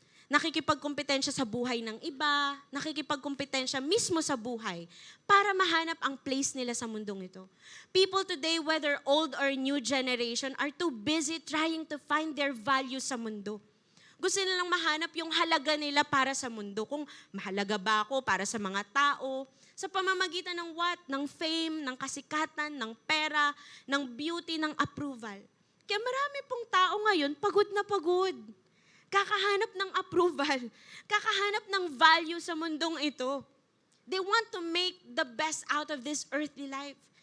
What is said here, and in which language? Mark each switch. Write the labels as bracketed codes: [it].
[tl] Nakikipagkompetensya sa buhay ng iba, nakikipagkompetensya mismo sa buhay para mahanap ang place nila sa mundong ito. [en] People today, whether old or new generation, are too busy trying to find their value [tl] sa mundo. Gusto nilang mahanap yung halaga nila para sa mundo. Kung mahalaga ba ako para sa mga tao, sa pamamagitan ng what? Ng fame, ng kasikatan, ng pera, ng beauty, ng approval. Kaya marami pong tao ngayon, pagod na pagod. Kakahanap ng approval. Kakahanap ng value sa mundong ito. [en] They want to make the best out of this earthly life.